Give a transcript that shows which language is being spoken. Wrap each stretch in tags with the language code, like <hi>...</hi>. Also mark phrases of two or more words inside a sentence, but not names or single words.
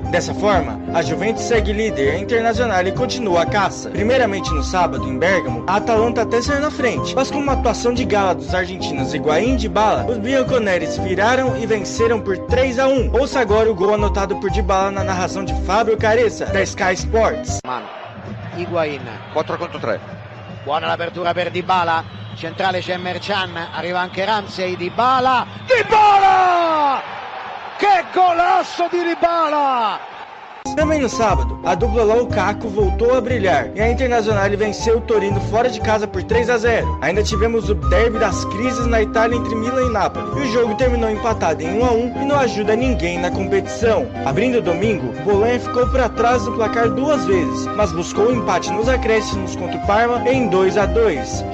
<pt>Dessa forma, a Juventus segue líder, a Internazionale continua a caça. Primeiramente no sábado, em Bergamo, a Atalanta até saiu na frente, mas com uma atuação de gala dos argentinos Higuaín e Dybala, os bianconeres viraram e venceram por 3-1. Ouça agora o gol anotado por Dybala na narração de Fábio Caressa, da Sky Sports.</pt> <it>Higuaín 4-3. Buona l'apertura per Dybala, centrale c'è Mercan, arriva anche Ramsey, Dybala, che golasso di Dybala!</it> <pt>Também no sábado, a dupla Lukaku voltou a brilhar e a Internazionale venceu o Torino fora de casa por 3-0. Ainda tivemos o derby das crises na Itália entre Milan e Napoli, e o jogo terminou empatado em 1-1 e não ajuda ninguém na competição. Abrindo o domingo, Bologna ficou para trás do placar 2 vezes, mas buscou o empate nos acréscimos contra o Parma em 2-2.</pt>